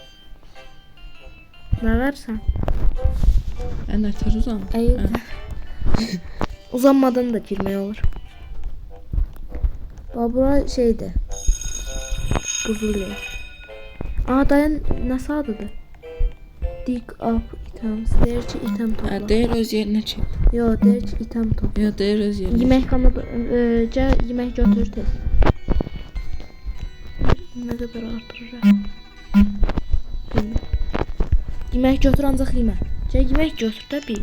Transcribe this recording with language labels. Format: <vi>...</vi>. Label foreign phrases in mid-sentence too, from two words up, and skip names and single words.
<az>Nə versən? Nətər uzan? Uzanmadan da girmək olur. Bura şeydir. Buzul yer. Dayan, nəsə adıdır?</az> <en>Dig up items.</en> <az>Deyir ki, item topla. Deyir öz yerinə çək. Yox, deyir ki, item topla. Yox, deyir öz yerinə. Yemək kanı yemək götür tez. Nə qədər artırır? Yemək götür, ancaq yemə. Yemək götür də bir.</az>